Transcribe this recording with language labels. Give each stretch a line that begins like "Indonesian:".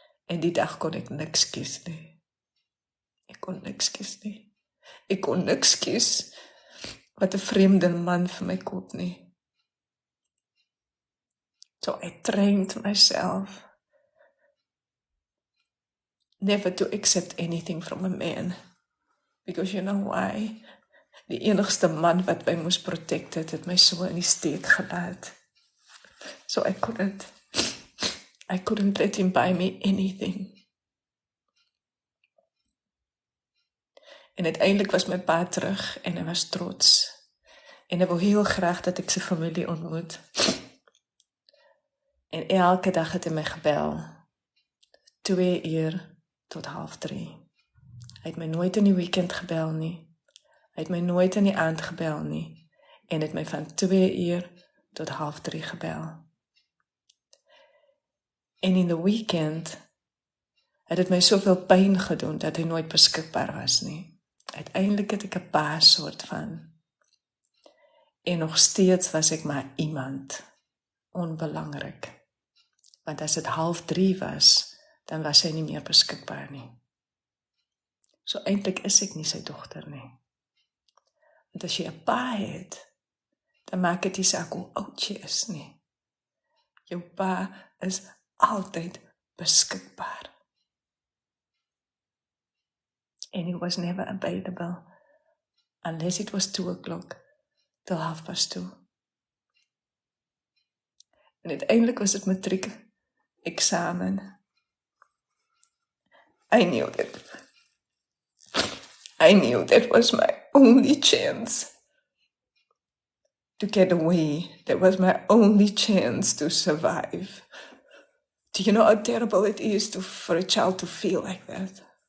Afrikaans: En die dag kon ek niks kies nie. Ek kon niks kies nie. Ek kon niks kies wat 'n vreemde man vir my koop nie.
English: So I trained myself never to accept anything from a man.
Afrikaans: Because you know why? Die enigste man wat my moes protect het my so in die steek gelaat.
English: So I couldn't let him buy me anything.
Afrikaans: En uiteindelik was my pa terug en hy was trots. En hy wou heel graag dat ek sy familie ontmoet. En elke dag het hy my gebel. 2 uur tot 2:30. Hy het my nooit in die weekend gebel nie. Hy het my nooit in die aand gebel nie. En het my van 2 uur tot 2:30 gebel. En in the weekend het dit my soveel pyn gedoen dat hy nooit beskikbaar was nie. Uiteindelik het ek 'n pa soort van. En nog steeds was ek maar iemand. Onbelangrik. Want as dit 2:30 was, dan was hy nie meer beskikbaar nie. So eintlik is ek nie sy dogter nie. Want as jy 'n pa het, dan maak dit nie saak hoe oud jy is nie. Jou pa is altyd beskikbaar.
English: And he was never available unless it was 2 o'clock till 2:30.
Afrikaans: En uiteindelik was dit matriek eksamen.
English: I knew that was my only chance to get away. That was my only chance to survive. Do you know how terrible it is for a child to feel like that?